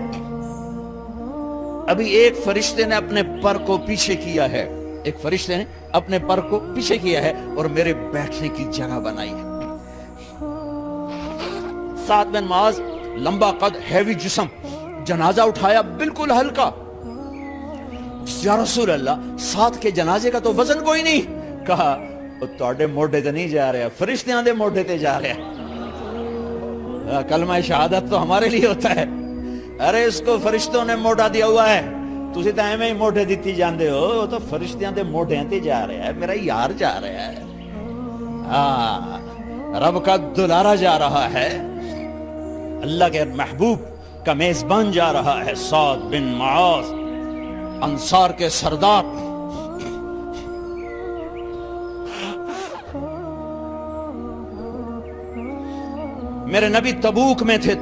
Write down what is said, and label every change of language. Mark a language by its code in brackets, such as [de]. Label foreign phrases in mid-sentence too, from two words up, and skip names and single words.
[ur] ابھی ایک فرشتے نے اپنے پر کو پیچھے کیا ہے، ایک فرشتے نے اپنے پر کو پیچھے کیا ہے اور میرے بیٹھنے کی جگہ بنائی ہے. سعد بن معاذ لمبا قد، ہیوی جسم، جنازہ اٹھایا بالکل ہلکا. [ar] یا رسول اللہ [ur] سعد کے جنازے کا تو وزن کوئی نہیں. [pa] کہا تواڈے موڈے تے نہیں جا رہا، فرشتیاں دے موڈے تے جا رہا. [ur] کلمہ شہادت تو ہمارے لیے ہوتا ہے. ارے اس کو فرشتوں نے موڈا دیا ہوا ہے، [pa] تسی تے ایویں ہی موڈے دتی جاندے ہو. تو فرشتیاں دے موڈیاں تے جا رہا ہے، [ur] میرا یار جا رہا ہے. رب کا دلارا جا رہا ہے، اللہ کے محبوب کا میزبان جا رہا ہے. سعد بن معاذ انصار کے سردار. میرے نبی تبوک میں تھے.